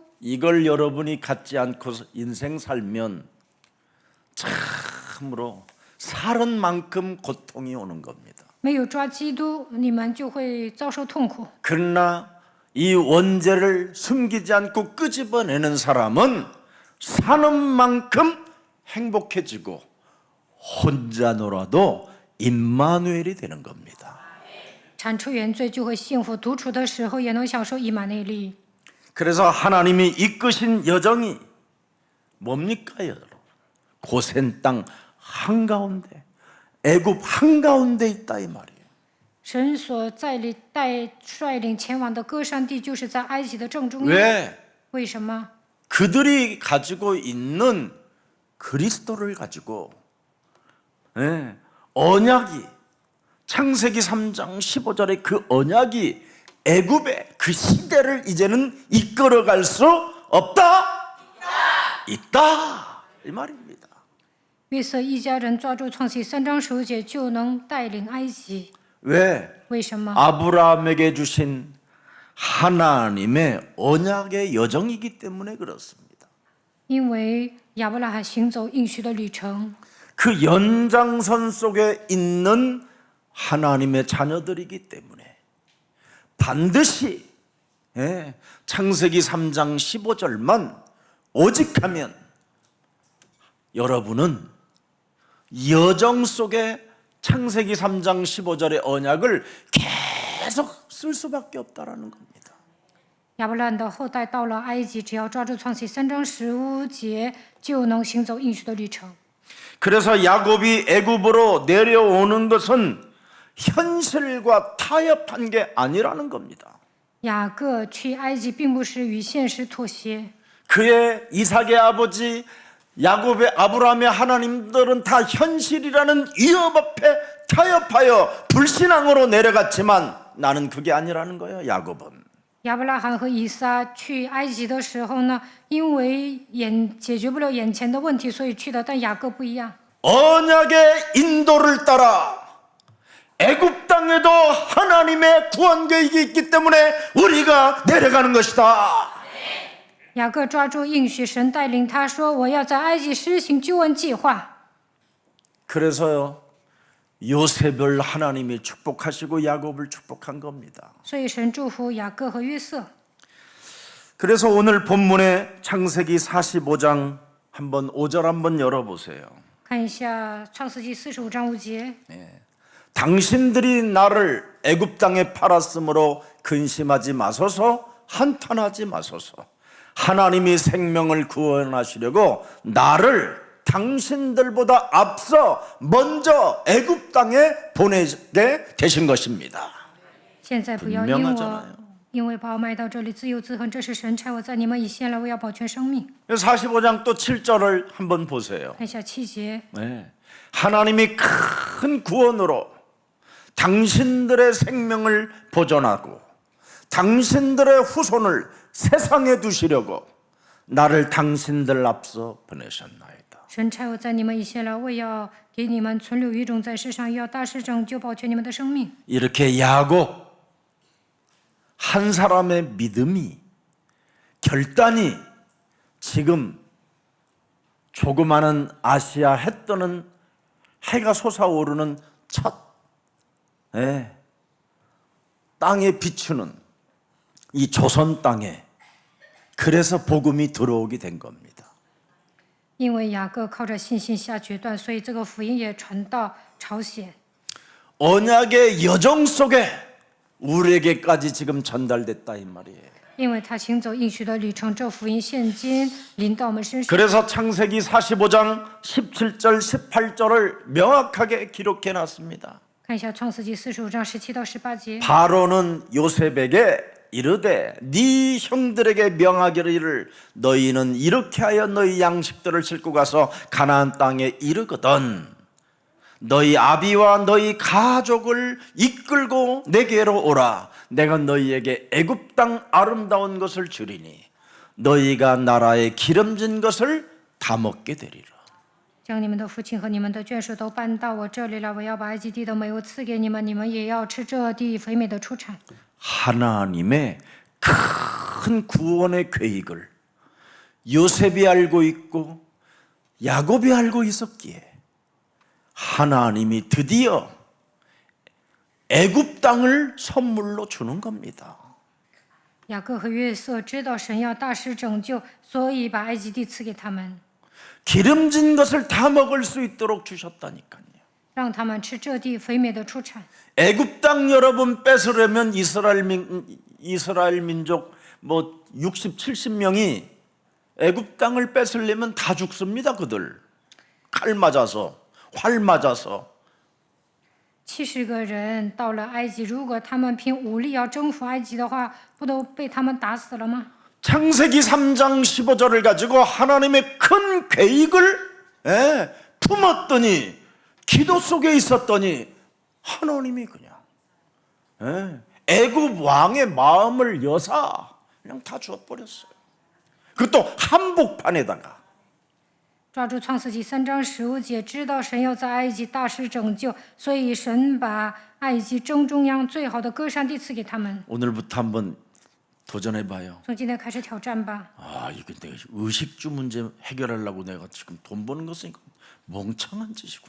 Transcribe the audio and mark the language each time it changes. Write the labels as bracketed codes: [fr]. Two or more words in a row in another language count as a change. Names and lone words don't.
[ko] 이걸 여러분이 갖지 않고 인생 살면 참으로 살은 만큼 고통이 오는 겁니다. [zh] 没有抓基督，你们就会遭受痛苦。 [ko] 그러나 이 원죄를 숨기지 않고 끄집어내는 사람은 사는 만큼 행복해지고 혼자 놀아도 임마누엘이 되는 겁니다. [zh] 铲除原罪就会幸福，独处的时候也能享受以马内利。 [ko] 그래서 하나님이 이끄신 여정이 뭡니까 여러분? 고센 땅 한가운데 애굽 한가운데 있다 이 말이에요. [zh] 神所率领前往的歌山地，就是在埃及的正中央。 [ko] 왜? [zh] 为什么？ [ko] 그들이 가지고 있는 그리스도를 가지고 언약이 창세기 3장 15절의 그 언약이 애굽의 그 시대를 이제는 이끌어갈 수 없다? 있다 이 말입니다. [zh] 约瑟一家人抓住创世3章15节，就能带领埃及。 [ko] 왜? [zh] 为什么？ [ko] 아브라함에게 주신 하나님의 언약의 여정이기 때문에 그렇습니다. [zh] 因为亚伯拉罕行走应许的旅程， [ko] 그 연장선 속에 있는 하나님의 자녀들이기 때문에 반드시 창세기 3장 15절만 오직하면 여러분은 여정 속에 창세기 3장 15절의 언약을 계속 쓸 수밖에 없다라는 겁니다. [zh] 亚伯拉罕的后代到了埃及，只要抓住创世3章15节，就能行走应许的旅程。 [ko] 그래서 야곱이 애굽으로 내려오는 것은 현실과 타협한 게 아니라는 겁니다. [zh] 雅各去埃及，并不是与现实妥协。 [ko] 그의 이삭의 아버지 야곱의 아브라함의 하나님들은 다 현실이라는 위협 앞에 타협하여 불신앙으로 내려갔지만 나는 그게 아니라는 거예요. 야곱은. [zh] 亚伯拉罕和以撒去埃及的时候呢，因为解决不了眼前的问题，所以去的。但雅各不一样， [ko] 언약의 인도를 따라 애굽 땅에도 하나님의 구원 계획이 있기 때문에 우리가 내려가는 것이다. [zh] 雅各抓住应许，神带领他说：“我要在埃及施行救恩计划。” [ko] 그래서요 요셉을 하나님이 축복하시고 야곱을 축복한 겁니다. [zh] 所以神祝福雅各和约瑟。 [ko] 그래서 오늘 본문의 창세기 45장 한번 5절 한번 열어보세요. [zh] 看一下创世纪45章5节。 [ko] 당신들이 나를 애굽 땅에 팔았으므로 근심하지 마소서 한탄하지 마소서 하나님이 생명을 구원하시려고 나를 당신들보다 앞서 먼저 애굽 땅에 보내게 되신 것입니다. [zh] 现在不要因我因为把我卖到这里自由自恨，这是神差我在你们以先来，我要保全生命。 [ko] 45장 또 7절을 한번 보세요. [zh] 看一下7节， [ko] 네. 하나님이 큰 구원으로 당신들의 생명을 보존하고 당신들의 후손을 세상에 두시려고 나를 당신들 앞서 보내셨나이다. [zh] 神差我在你们以先来，我要给你们存留余种在世上，要大施拯救，保全你们的生命。 [ko] 이렇게 야곱 한 사람의 믿음이 결단이 지금 조그마한 아시아 해 뜨는 해가 솟아오르는 첫 땅에 비추는 이 조선 땅에 그래서 복음이 들어오게 된 겁니다. [zh] 因为雅各靠着信心下决断，所以这个福音也传到朝鲜。 [ko] 언약의 여정 속에 우리에게까지 지금 전달됐다 이 말이에요. [zh] 因为他行走应许的旅程，这福音现今临到我们身上。 [ko] 그래서 창세기 45장 17절 18절을 명확하게 기록해 놨습니다. [zh] 看一下创世纪45章17到18节。 [ko] 바로는 요셉에게 이르되 네 형들에게 명하기를 너희는 이렇게 하여 너희 양식들을 싣고 가서 가나안 땅에 이르거든 너희 아비와 너희 가족을 이끌고 내게로 오라. 내가 너희에게 애굽 땅 아름다운 것을 주리니 너희가 나라의 기름진 것을 다 먹게 되리라. [zh] 将你们的父亲和你们的眷属都搬到我这里来，我要把埃及地的美物赐给你们，你们也要吃这地肥美的出产。 [ko] 하나님의 큰 구원의 계획을 요셉이 알고 있고 야곱이 알고 있었기에 하나님이 드디어 애굽 땅을 선물로 주는 겁니다. [zh] 雅各和约瑟知道神要大施拯救，所以把埃及地赐给他们， [ko] 기름진 것을 다 먹을 수 있도록 주셨다니까요. [zh] 让他们吃这地肥美的出产。 [ko] 애굽 땅 여러분 뺏으려면 이스라엘 민족 뭐 60, 70명이 애굽 땅을 뺏으려면 다 죽습니다. 그들 칼 맞아서 활 맞아서. [zh] 70 个人到了埃及，如果他们凭武力要征服埃及的话，不都被他们打死了吗？ [ko] 창세기 3장 15절을 가지고 하나님의 큰 계획을 품었더니 기도 속에 있었더니 하나님이 그냥 애굽 왕의 마음을 여사 그냥 다 주어버렸어요. 그것도 한복판에다가. [zh] 抓住创世纪3章15节，知道神要在埃及大施拯救，所以神把埃及正中央最好的歌山地赐给他们。 [ko] 오늘부터 한번 도전해봐요. [zh] 从今天开始挑战吧。 [ko] 아, 이거 내가 의식주 문제 해결하려고 내가 지금 돈 버는 것은 이거 멍청한 짓이구나.